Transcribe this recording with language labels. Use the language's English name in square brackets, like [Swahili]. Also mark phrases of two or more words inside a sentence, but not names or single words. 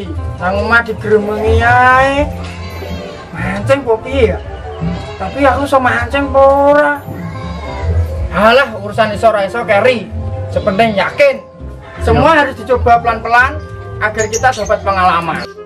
[Javanese] Nang omah digremengi ae. Mancing po piye ya? Tapi aku iso mancing apa ora? Halah, urusan iso ora iso keri. Sepenting yakin. [Indonesian] Semua harus dicoba pelan-pelan agar kita dapat pengalaman.